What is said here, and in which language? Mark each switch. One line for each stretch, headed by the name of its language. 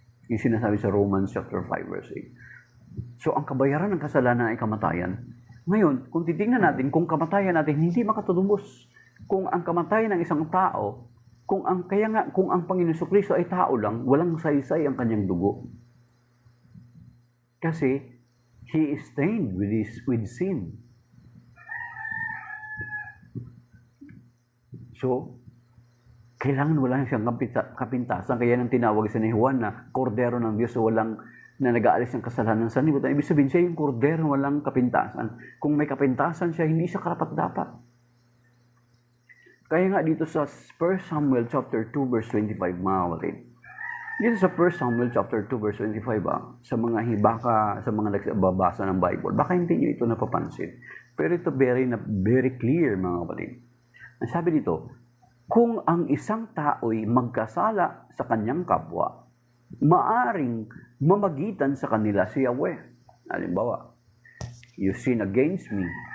Filipino: Yung sinasabi sa Romans chapter 5 verse 8. So, ang kabayaran ng kasalanan ay kamatayan. Ngayon, kung titingnan natin, kung kamatayan natin, hindi makatutubos. Kung ang kamatayan ng isang tao, kung ang Panginoon Kristo ay tao lang, walang saysay ang kanyang dugo. Kasi,
English: He is stained with sin.
Filipino: So, kailangan wala siyang kapintasan. Kaya nang tinawag sa ni Juan na kordero ng Diyos na nag-aalis ng kasalanan sa libutan. Ibig sabihin siya yung kordero na walang kapintasan. Kung may kapintasan siya, hindi siya karapat-dapat. Kaya nga dito sa 1 Samuel chapter 2 verse 25, mga kapatid. Dito sa 1 Samuel chapter 2 verse 25, sa mga hibaka, sa mga nagbabasa ng Bible, baka hindi nyo ito napapansin. Pero ito
English: very clear,
Filipino: mga kapatid. Ang sabi dito, kung ang isang tao'y magkasala sa kanyang kapwa, maaring mamagitan sa kanila si Yahweh. Halimbawa,
English: you sin against me.